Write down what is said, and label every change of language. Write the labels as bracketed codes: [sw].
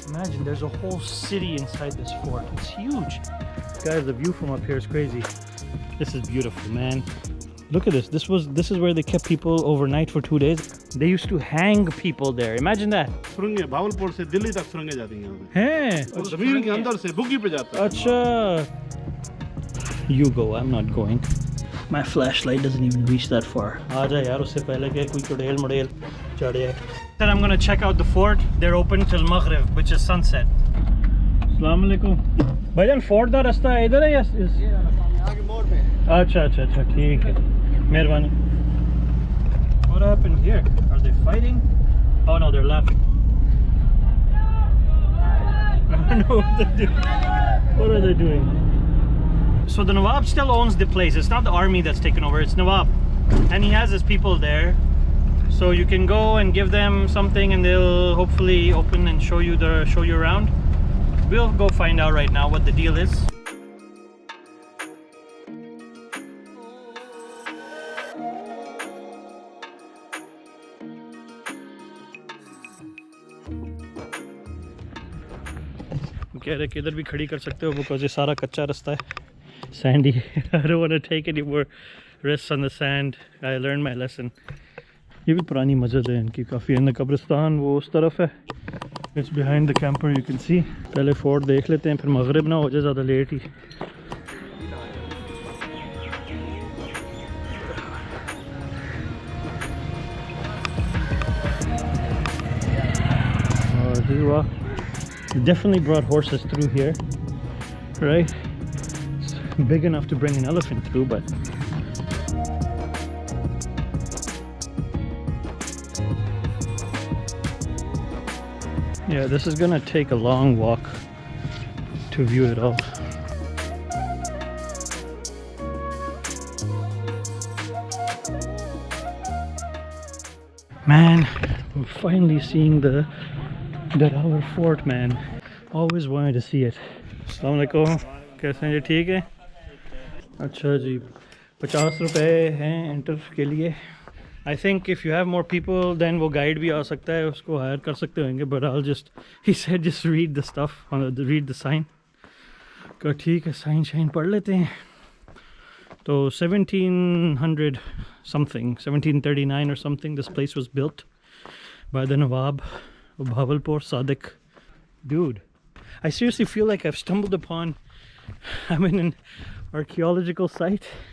[en] Imagine there's a whole city inside this fort. It's huge. Guys, the view from up here is crazy. This is beautiful, man. Look at this. This is where they kept people overnight for 2 days. They used to hang people there. Imagine that. [hi] Bahawalpur से दिल्ली तक सुरंगें जाती हैं हैं? और जमीन के अंदर से बुग्गी पे जाता है। [en] Acha. You go. I'm not going. My flashlight doesn't even reach that far. [hi] आजा यार, उससे पहले कि कोई चुड़ैल मुड़ैल चढ़ जाए. [en] Then I'm gonna check out the fort. They're open till Maghrib, which is sunset. Assalamu alaikum. [hi] भाईजान, fort दा रास्ता इधर है या आगे मोड़ पे। अच्छा, ठीक है. मेहरबानी. [en] What happened here? Are they fighting? Oh no, they're laughing. I don't know what they're doing. What are they doing? So the Nawab still owns the place. It's not the army that's taken over, it's Nawab. And he has his people there. So you can go and give them something and they'll hopefully open and show you around. We'll go find out right now what the deal is. [hi] कह रहे कि इधर भी खड़ी कर सकते हो because ये सारा कच्चा रास्ता है, Sandy. [en] I don't want to take any more risks on the sand. I learned my lesson. [hi] ये भी पुरानी मस्जिद है इनकी काफ़ी. इनका कब्रिस्तान वो उस तरफ है. [en] It's behind the camper, you can see. [hi] पहले फोर्ट देख लेते हैं, फिर मगरिब ना हो जाए ज़्यादा लेट ही. और जी वाह, [en] definitely brought horses through here, right? It's big enough to bring an elephant through, but yeah, this is gonna take a long walk to view it all. Man, I'm finally seeing the Derawar Fort, man. Always wanted to see it. Assalamu alaikum. [hi] कैसे हैं जी? ठीक है. अच्छा जी, 50 रुपए हैं enter के लिए. [en] I think if you have more people, then [hi] वो गाइड भी आ सकता है, उसको हायर कर सकते होंगे. [en] But I'll just, he said just read the stuff, read the sign. [hi] का ठीक है, साइन शाइन पढ़ लेते हैं. [en] तो 1700 something, 1739 or something, this place was built by the Nawab of Bahawalpur, Sadiq. Dude, I seriously feel like I've stumbled upon, I'm in an archaeological site.